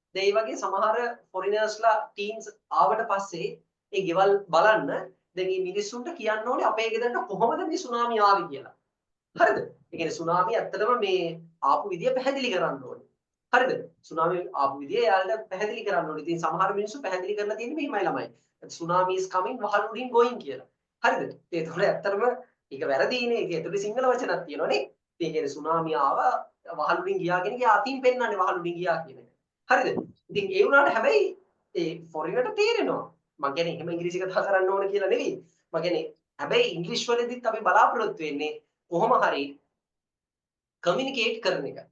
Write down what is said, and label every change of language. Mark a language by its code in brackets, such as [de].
[si] දැන් මේ වගේ සමහර ෆොරිනර්ස්ලා ටීම්ස් ආවට පස්සේ ඒ ගෙවල් බලන්න දැන් මේ මිනිස්සුන්ට කියන්න ඕනේ අපේ ගෙදරට කොහොමද මේ සුනාමිය ආවේ කියලා. හරිද? ඒ කියන්නේ සුනාමිය ඇත්තටම මේ ආපු විදිය පැහැදිලි කරන්න ඕනේ. හරිද? සුනාමිය ආපු විදිය එයාලට පැහැදිලි කරන්න ඕනේ. ඉතින් සමහර මිනිස්සු පැහැදිලි කරලා තියෙන්නේ මෙහිමයි ළමයි. [en] Tsunami is coming [si] වහල් උඩින් [en] going [si] කියලා. හරිද? ඒතකොට ඇත්තටම ඒක වැරදීනේ. ඒක ඇතුලේ සිංහල වචනක් තියෙනවනේ. ඒ කියන්නේ සුනාමිය ආවා වහල් උඩින් ගියා කියන එක අතින් පෙන්නන්නේ වහල් උඩින් ගියා කියන එක. හරිද? ඉතින් ඒ වුණාට හැබැයි ඒ ෆොරිනර්ට තේරෙනවා. මම කියන්නේ එහෙම ඉංග්‍රීසි කතා කරන්න ඕන කියලා නෙවෙයි. මම කියන්නේ හැබැයි ඉංග්‍රීසි වලදීත් අපි බලාපොරොත්තු වෙන්නේ කොහොම හරි කමියුනිකේට් කරන එක.